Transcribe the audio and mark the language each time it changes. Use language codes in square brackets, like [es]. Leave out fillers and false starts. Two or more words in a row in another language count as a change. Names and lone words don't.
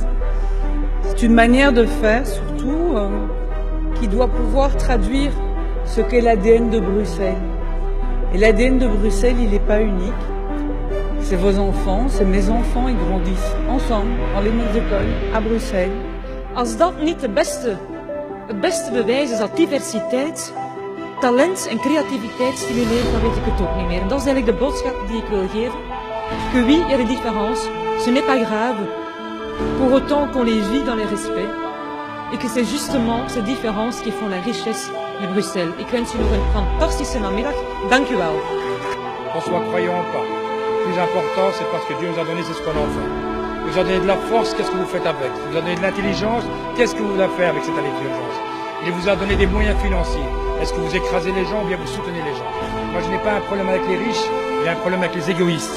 [fr] C'est une manière de faire surtout qui doit pouvoir traduire ce qu'est l'ADN de Bruxelles. Et l'ADN de Bruxelles, il n'est pas unique. C'est vos enfants, c'est mes enfants, ils grandissent ensemble dans les mêmes écoles à Bruxelles. [nl] Als dat niet het beste bewijs is dat diversiteit, talent en creativiteit stimuleert, dan weet ik het ook niet meer. En dat is eigenlijk de boodschap die ik wil geven. [fr] Que oui, il y a des différences, ce n'est pas grave, pour autant qu'on les vit dans le respect. Et que c'est justement ces différences qui font la richesse de Bruxelles. [nl] Ik wens u nog een fantastische namiddag. Dank u wel. [fr] Qu'on soit croyant ou pas. Le plus important, c'est parce que Dieu nous a donné, c'est ce qu'on en fait. Il vous a donné de la force, qu'est-ce que vous faites avec? Il vous a donné de l'intelligence, qu'est-ce que vous voulez faire avec cette intelligence? Il vous a donné des moyens financiers. Est-ce que vous écrasez les gens ou bien vous soutenez les gens? Moi, je n'ai pas un problème avec les riches, j'ai un problème avec les égoïstes.